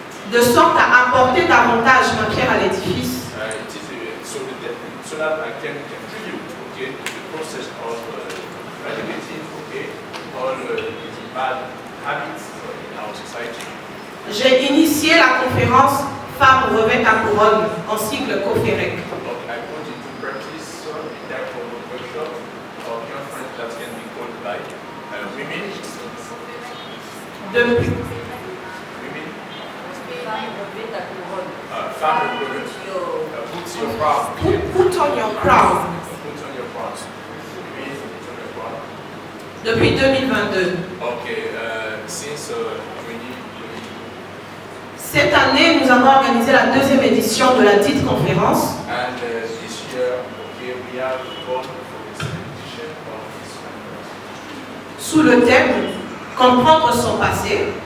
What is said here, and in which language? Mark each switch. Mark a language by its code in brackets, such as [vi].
[fr] de sorte à apporter davantage ma pierre à l'édifice, [en] it is so that I can contribute, okay, to the process of eradicating, all the bad habits in our society. [fr] j'ai initié la conférence Femmes revêtent ta couronne, en sigle COFEREC. [en] I put into practice the type of workshop or conference that can be called by women. [fr] Depuis, Femmes revêtent. [en] Put your crown. put on your crown. Put on your crown. Women, put on your crown. [fr] Depuis 2022. [en] Okay, since 2020. [fr] Cette année, nous avons organisé la deuxième édition de la dite conférence. [en] And this year, we have gone for the second edition of this conference. [fr] Sous le thème Comprendre son passé.